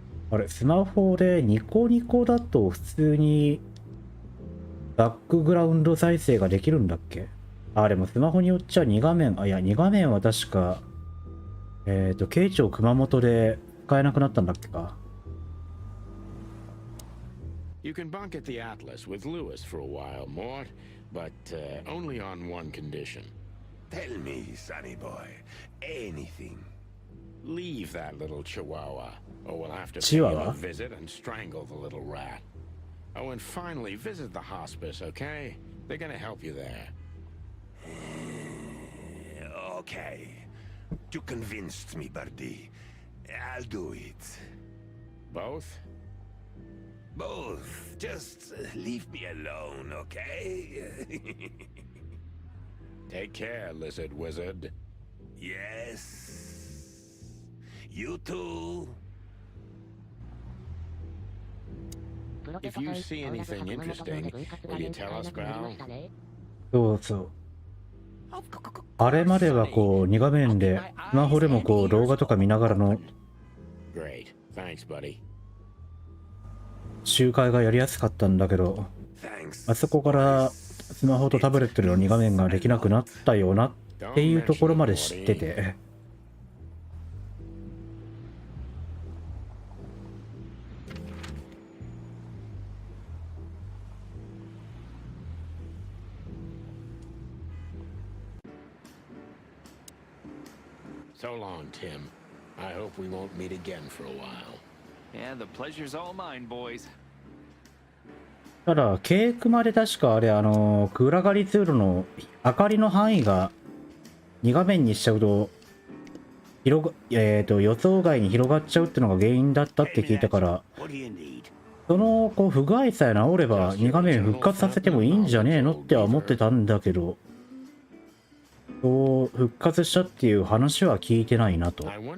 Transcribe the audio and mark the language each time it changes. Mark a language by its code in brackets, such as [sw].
[ja] あれ、スマホでニコニコだと普通にバックグラウンド再生ができるんだっけ？でもスマホによっちゃ2画面、2画面は確か、慶長熊本で使えなくなったんだっけか。 [en] You can bunk at the Atlas with Lewis for a while, Mort, but only on one condition. Tell me, sonny boy, anything. Leave that little chihuahua, or we'll have to pay Chihuahua? him a visit and strangle the little rat. Oh, and finally, visit the hospice, okay? They're gonna help you there. Okay. You convinced me, Birdie. I'll do it. Both? Both. Just leave me alone, okay? Take care, lizard wizard. Yes. You too. If you see anything interesting, will you tell us, Growl? [ja] そうそう。あれまではこう2画面でスマホでもこう動画とか見ながらの [en] Great. Thanks, buddy. [ja] 周回がやりやすかったんだけど、あそこからスマホとタブレットでの2画面ができなくなったよなっていうところまで知ってて。 [en] So long, Tim. I hope we won't meet again for a while. Yeah, the pleasure's all mine, boys. [ja] ただ、ケークまで確かあれ、暗がり通路の明かりの範囲が2画面にしちゃうと、予想外に広がっちゃうっていうのが原因だったって聞いたから、そのこう不具合さえ治れば2画面復活させてもいいんじゃねえのっては思ってたんだけど、そう復活したっていう話は聞いてないなと。